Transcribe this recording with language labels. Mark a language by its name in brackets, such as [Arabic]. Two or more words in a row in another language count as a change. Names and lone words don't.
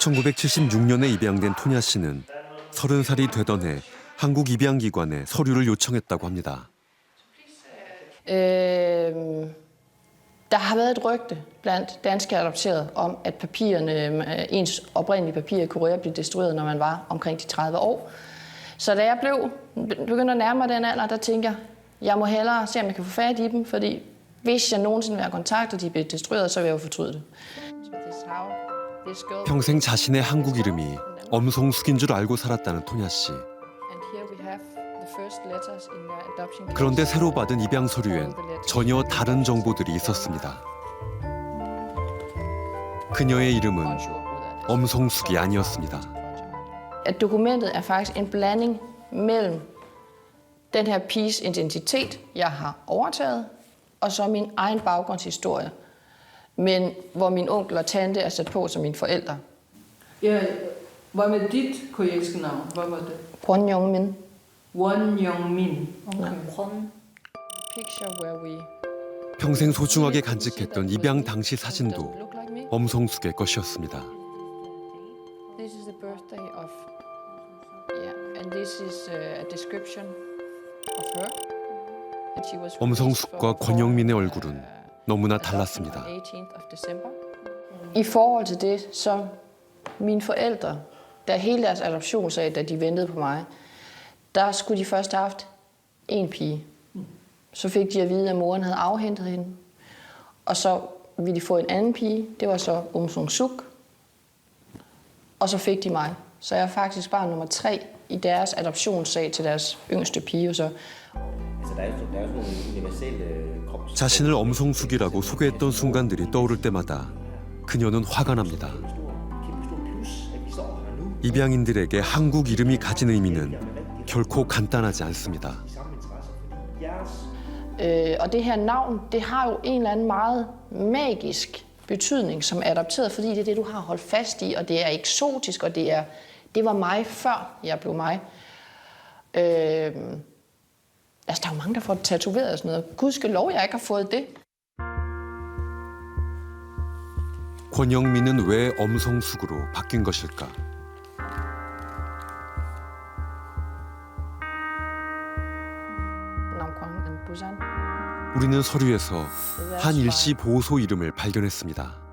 [Korean] 1976년에 입양된 토냐 씨는 30살이 되던 해 한국 입양기관에 서류를 요청했다고 합니다. [Danish] Der har været et rygte blandt danske adopterede om, at papirerne, ens oprindelige papirer kunne blive destrueret, når man var omkring de 30 år. Så da jeg begyndte at nærme mig den alder, der tænkte jeg må hellere se, om jeg kan få fat i dem, fordi hvis jeg nogensinde vil have kontakt, og de bliver destrueret, så vil jeg jo fortryde det. [Korean] 평생 자신의 한국 이름이 엄송숙인 줄 알고 살았다는 토냐 씨. 그런데 새로 받은 입양 서류엔 전혀 다른 정보들이 있었습니다. 그녀의 이름은 엄송숙이 아니었습니다. [Danish] Dokumentet er faktisk en blanding mellem den her piges identitet, jeg har overtaget, og så min egen baggrundshistorie, men hvor min onkel og tante er sat på som mine forældre. Ja, hvad med dit koreanske navn? Hvad var det? Kwon Young Min. Won Young Min. [Korean] 평생 소중하게 간직했던 입양 당시 사진도 엄송숙의 것이었습니다. [English] This is the birthday of, yeah, and this is a description of her. [Korean] 엄성숙과 권영민의 얼굴은 너무나 달랐습니다. [Danish] I forhold til det, som mine forældre, da hele deres adoptionssag, da de ventede på mig, der skulle de først have haft en pige. Så fik de at vide, at moren havde afhentet hende. Og så ville de få en anden pige. Det var så Omsung-suk. Og så fik de mig. Så jeg er faktisk barn nummer 3 i deres adoptionssag til deres yngste pige. Så. [Korean] 자신을 엄성숙이라고 소개했던 순간들이 떠오를 때마다 그녀는 화가 납니다. 입양인들에게 한국 이름이 가진 의미는 결코 간단하지 않습니다. [Danish] Og det her navn, det har jo en eller anden meget magisk betydning som adopteret, fordi det er det, du har holdt fast i, og det er eksotisk, og det var mig før jeg blev mig. Altså, der er jo mange, der får tatoveret og sådan noget. Gudskelov, jeg ikke har fået det. [Korean] 권영민은 왜 엄성숙으로 바뀐 것일까? 우리는 서류에서 한 일시 보호소 이름을 발견했습니다.